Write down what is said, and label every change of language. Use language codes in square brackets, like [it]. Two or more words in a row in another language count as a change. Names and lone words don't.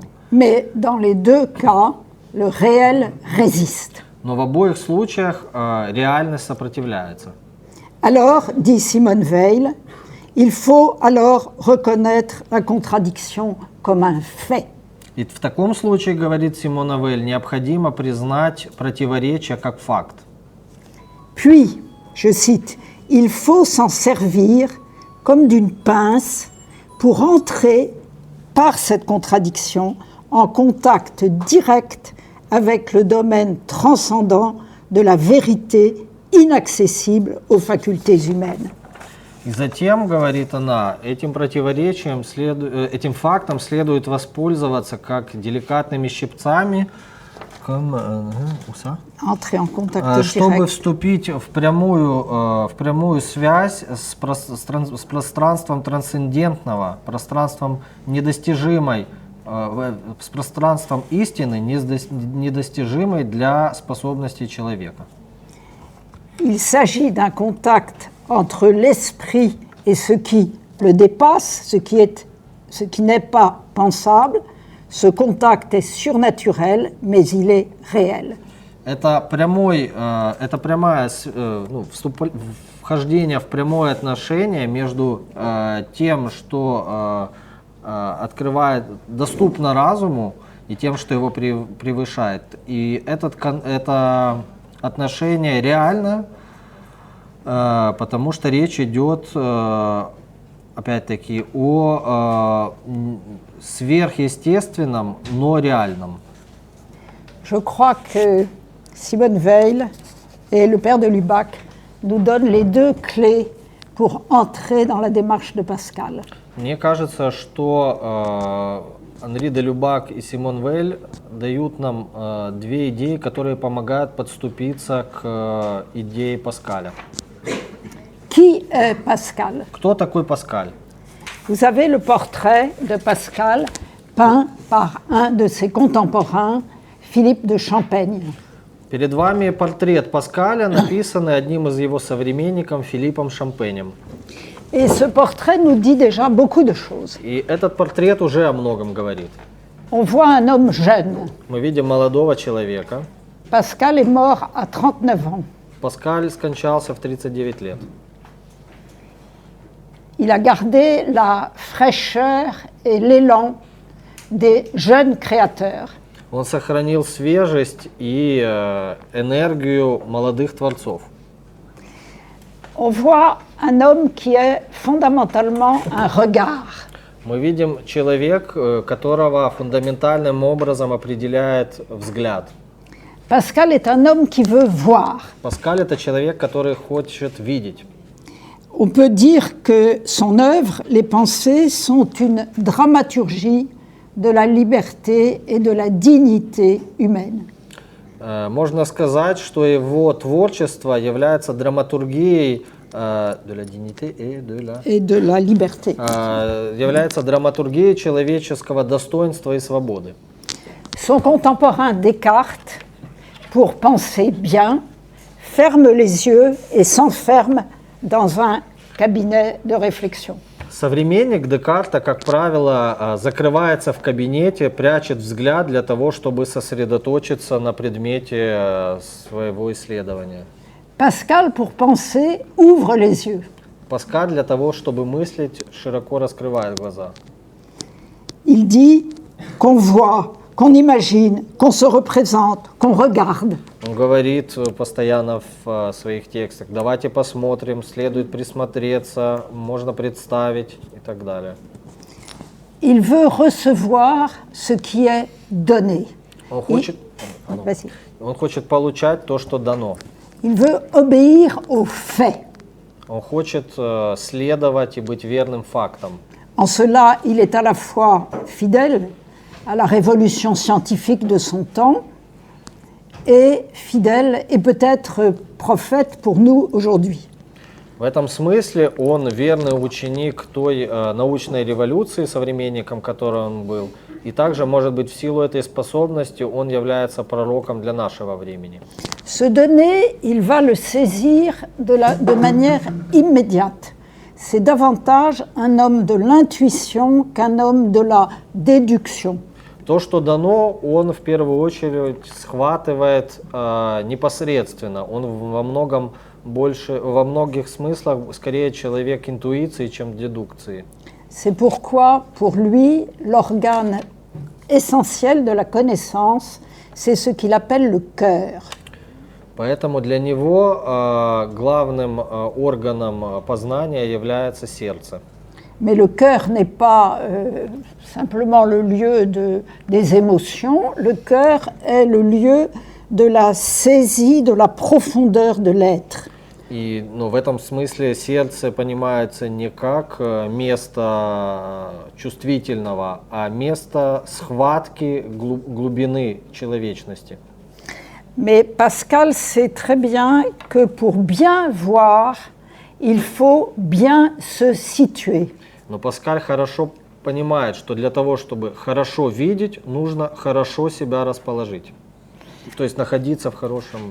[fr] Mais dans les deux cas, le réel résiste. [ru] Но в обоих случаях реальность сопротивляется. [fr] Alors, dit Simone Weil, il faut alors reconnaître la contradiction comme un fait. [ru] И в таком случае, говорит Симона Вейль, необходимо признать противоречие как факт. [fr] Puis, je cite, il faut s'en servir comme d'une pince pour entrer par cette contradiction en contact direct avec le domaine transcendant de la vérité inaccessible aux facultés humaines. [ru] И затем, говорит она, этим противоречием, этим фактом следует воспользоваться как деликатными щипцами, [fr] Entrer en contact [ru] чтобы [fr] direct. [ru] вступить в прямую связь с пространством трансцендентного, пространством недостижимой, с пространством истины, недостижимой для способностей человека. [fr] Il s'agit d'un contact entre l'esprit et ce qui le dépasse, ce qui n'est pas pensable. Ce contact est surnaturel, mais il est réel. [ru] Это прямое вхождение в прямое отношение между тем, что доступно разуму, и тем, что его превышает. И это отношение реально, потому что речь идет, опять-таки, о сверхъестественном, но реальном. [fr] Je crois que Simone Weil et le père de Lubac nous donnent les deux clés pour entrer dans la démarche de Pascal. [ru] Мне кажется, что Анри де Любак и Симон Вель дают нам две идеи, которые помогают подступиться к идее Паскаля. [fr] Qui est Pascal? [ru] Кто такой Паскаль? [fr] Vous avez le portrait de Pascal peint par un de ses contemporains, Philippe de Champaigne. [ru] Перед вами портрет Паскаля, написанный одним из его современников Филиппом Шампенем. [fr] Et ce portrait nous dit déjà beaucoup de choses. [ru] И этот портрет уже о многом говорит. [fr] On voit un homme jeune. [ru] Мы видим молодого человека. [fr] Pascal est mort à 39 ans. [ru] Паскаль скончался в 39 лет. [fr] Il a gardé la fraîcheur et l'élan des jeunes créateurs. [ru] Он сохранил свежесть и энергию молодых творцов. [fr] On voit un homme qui est fondamentalement un regard. [ru] Мы видим человека, которого фундаментальным образом определяет взгляд. [fr] Pascal est un homme qui veut voir. [ru] Паскаль — это человек, который хочет видеть. [fr] On peut dire que son œuvre, les pensées, sont une dramaturgie de la liberté et de la dignité humaine. [ru] Можно сказать, что его творчество является драматургией [fr] de la dignité et de la liberté. [ru] Является драматургией человеческого достоинства и свободы. [fr] Son contemporain Descartes, pour penser bien, ferme les yeux et s'enferme dans un cabinet de réflexion. [ru] Современник Декарта, как правило, закрывается в кабинете, прячет взгляд для того, чтобы сосредоточиться на предмете своего исследования. [fr] Pascal, pour penser, ouvre les yeux. [ru] Паскаль для того, чтобы мыслить, широко раскрывает глаза. [fr] Il dit qu'on voit, qu'on imagine, qu'on se représente, qu'on regarde. [ru] Он говорит постоянно в своих текстах: давайте посмотрим, следует присмотреться, можно представить и так далее. [fr] Il veut recevoir ce qui est donné. [ru] Он хочет получать то, что дано. [fr] Il veut obéir aux faits. [ru] Он хочет следовать и быть верным фактам. [fr] En cela, il est à la fois fidèle à la révolution scientifique de son temps et fidèle et peut-être prophète pour nous aujourd'hui. [ru] В этом смысле он верный ученик той научной революции, современником которой он был, и также, может быть, в силу этой способности он является пророком для нашего времени. [fr] Ce donné, il va le saisir de manière immédiate. C'est davantage un homme de l'intuition qu'un homme de la déduction. [ru] То, что дано, он в первую очередь схватывает непосредственно. Он во многих смыслах скорее человек интуиции, чем дедукции. [fr] C'est pourquoi, pour lui, l'organe essentiel de la connaissance, c'est ce qu'il appelle le cœur. [ru] Поэтому для него главным органом познания является сердце. [fr] Mais le cœur n'est pas simplement le lieu des émotions, le cœur est le lieu de la saisie, de la profondeur de l'être. [ru] И в этом смысле сердце понимается не как место чувствительного, а место схватки глубины человечности. [fr] Mais Pascal sait très bien que pour bien voir, il faut bien se situer. [ru] Но Паскаль хорошо понимает, что для того, чтобы хорошо видеть, нужно хорошо себя расположить. То есть находиться в хорошем